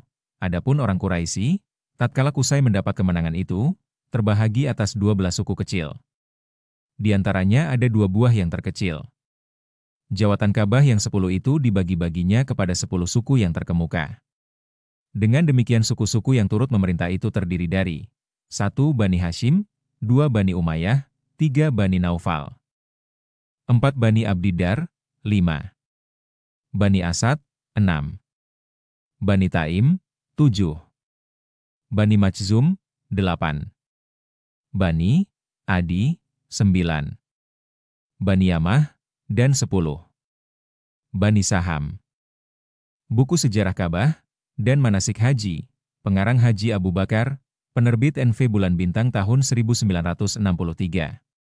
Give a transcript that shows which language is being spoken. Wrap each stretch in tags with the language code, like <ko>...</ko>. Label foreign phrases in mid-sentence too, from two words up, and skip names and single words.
<id>Adapun orang Quraisy, tatkala Qusay mendapat kemenangan itu, terbahagi atas 12 suku kecil. Di antaranya ada 2 buah yang terkecil. Jawatan Ka'bah yang 10 itu dibagi-baginya kepada 10 suku yang terkemuka. Dengan demikian suku-suku yang turut memerintah itu terdiri dari 1 Bani Hashim, 2 Bani Umayyah, 3 Bani Naufal, 4 Bani Abdiddar, 5 Bani Asad, 6 Bani Taim, 7 Bani Makhzum, 8 Bani Adi, 9 Bani Yamah, dan 10 Bani Saham. Buku Sejarah Ka'bah dan Manasik Haji, pengarang Haji Abu Bakar, penerbit NV Bulan Bintang tahun 1963.</id>